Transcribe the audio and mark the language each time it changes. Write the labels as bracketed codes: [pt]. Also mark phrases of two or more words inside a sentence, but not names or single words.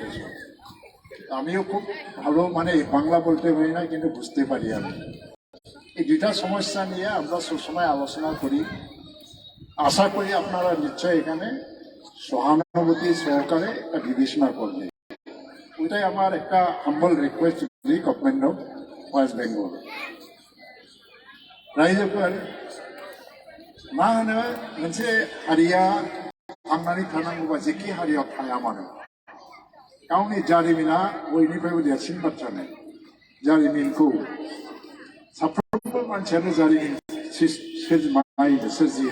[bn] আমিও খুব ভালো মানে বাংলা বলতে পারি না, কিন্তু বুঝতে পারি। আমি এই দুইটা সমস্যা নিয়ে আমরা সবসময় আলোচনা করি। আশা করি আপনারা নিশ্চয় এখানে সহানুভূতি সহকারে একটা বিবেচনা করবে। ওইটাই আমার একটা [en] humble request government of West Bengal [brx] रायजोफोर मा होनो मोनसे हारिया थांनानै थानांगौबा जेखि हारियाव थाया मानो गावनि जारिमिना बयनिफ्रायबो देरसिन बाथ्रा नङा। जारिमिनखौ साफ्रोमबो मानसियानो जारिमिन सोरजियो।